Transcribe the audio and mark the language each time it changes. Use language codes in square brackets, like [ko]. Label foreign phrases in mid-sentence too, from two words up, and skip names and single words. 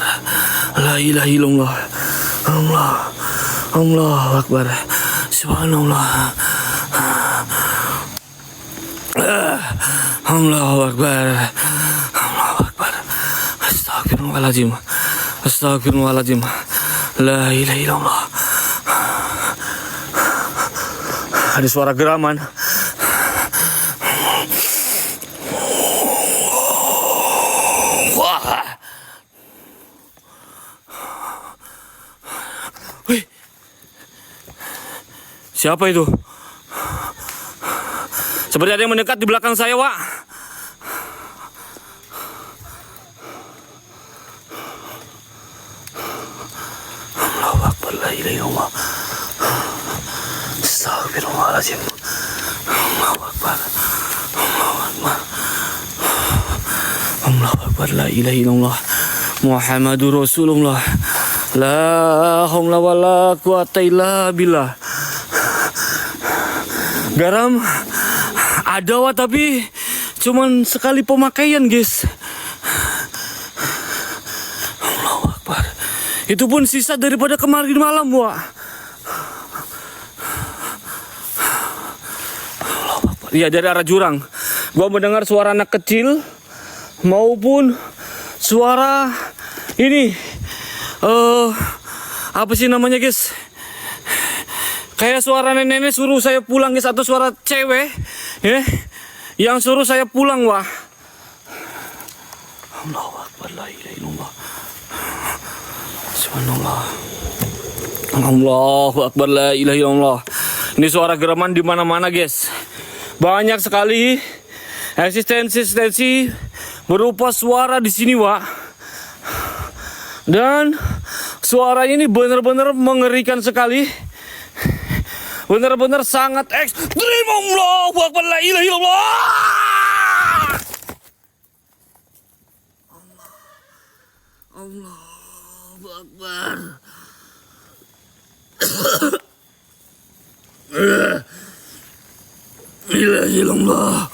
[ar] لا إله إلا الله. الله أكبر. سبحان الله. الله أكبر. الله أكبر. أستغفر الله العظيم. أستغفر الله العظيم. لا إله إلا الله. [id] Ada suara geraman. Wah. Wih. Siapa itu? Seperti ada yang mendekat di belakang saya, Wak. [ar] الله أكبر، لا إله إلا الله. أستغفر الله العظيم. الله أكبر. الله أكبر. الله أكبر، لا إله إلا الله. محمد رسول الله. لا حول ولا قوة إلا بالله. [id] Garam ada, Wak, tapi cuman sekali pemakaian, guys. [ar] الله أكبر. [id] Itu pun sisa daripada kemarin malam, Wak. [ar] الله أكبر. [id] Iya, dari arah jurang. Gua mendengar suara anak kecil maupun suara ini apa sih namanya, guys? Kayak suara nenek-nenek suruh saya pulang, guys, atau suara cewek ya yang suruh saya pulang, Wah. [ar] الله أكبر، لا إله إلا الله. سبحان الله. الله أكبر، لا إله إلا الله. [id] Ini suara geraman di mana-mana, guys. Banyak sekali eksistensi berupa suara di sini, Wak. Dan suara ini benar-benar mengerikan sekali. Benar-benar sangat ekstrim. [ar] الله أكبر، لا إله إلا الله. الله أكبر. لا إله إلا الله.